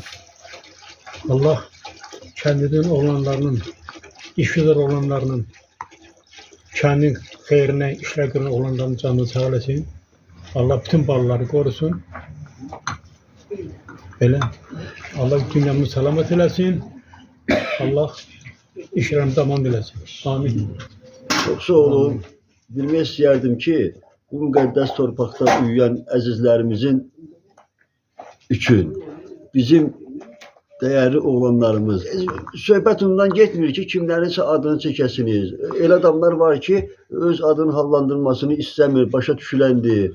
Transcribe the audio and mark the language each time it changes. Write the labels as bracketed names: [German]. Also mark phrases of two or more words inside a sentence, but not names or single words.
[Turkish] Allah kendinin olanlarının, işgüzar olanlarının, kendi hayrine işler gören olanların canını sağ eylesin. Allah bütün balaları korusun. Böyle. Allah dünyamızı selamet eylesin. Allah işlerini tamam eylesin. Amin. Çok sağ olun. [Azerbaijani] Bilmək istəyərdim ki, bu müqəddəs torpaqda uyuyan əzizlərimizin üçün bizim dəyərli oğlanlarımız, söhbət ondan getmir ki, kimlərinsə adını çəkəsiniz. Elə adamlar var ki, öz adının hallandırılmasını istəmir, başa düşüləndir.